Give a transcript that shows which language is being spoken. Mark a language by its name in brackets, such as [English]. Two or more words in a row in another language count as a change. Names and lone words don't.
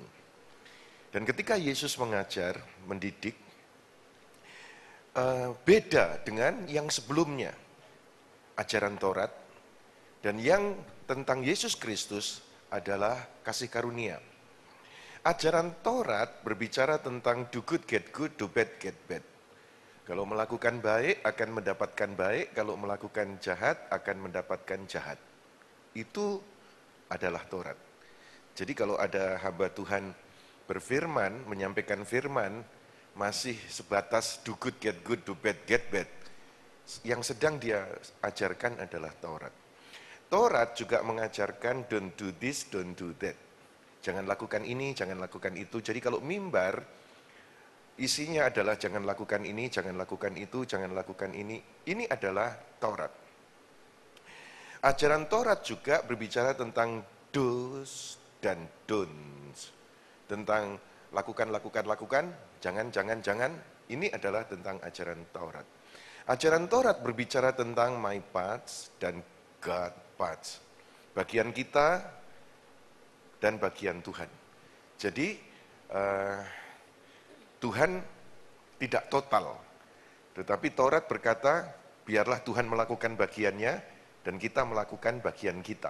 [Indonesian] Dan ketika Yesus mengajar, mendidik, beda dengan yang sebelumnya, ajaran Taurat, dan yang tentang Yesus Kristus adalah kasih karunia. Ajaran Taurat berbicara tentang [English] do good get good, do bad get bad. [Indonesian] Kalau melakukan baik akan mendapatkan baik, kalau melakukan jahat akan mendapatkan jahat. Itu adalah Taurat. Jadi kalau ada hamba Tuhan berfirman, menyampaikan firman, masih sebatas [English] do good get good, do bad get bad. [Indonesian] Yang sedang dia ajarkan adalah Taurat. Taurat juga mengajarkan [English] don't do this, don't do that. [Indonesian] Jangan lakukan ini, jangan lakukan itu. Jadi kalau mimbar, isinya adalah jangan lakukan ini, jangan lakukan itu, jangan lakukan ini. Ini adalah Taurat. Ajaran Taurat juga berbicara tentang do's dan don'ts. Tentang lakukan, jangan. Ini adalah tentang ajaran Taurat. Ajaran Taurat berbicara tentang [English] my parts [Indonesian] dan [English] God parts. [Indonesian] Bagian kita dan bagian Tuhan. Jadi Tuhan tidak total. Tetapi Taurat berkata, biarlah Tuhan melakukan bagiannya dan kita melakukan bagian kita.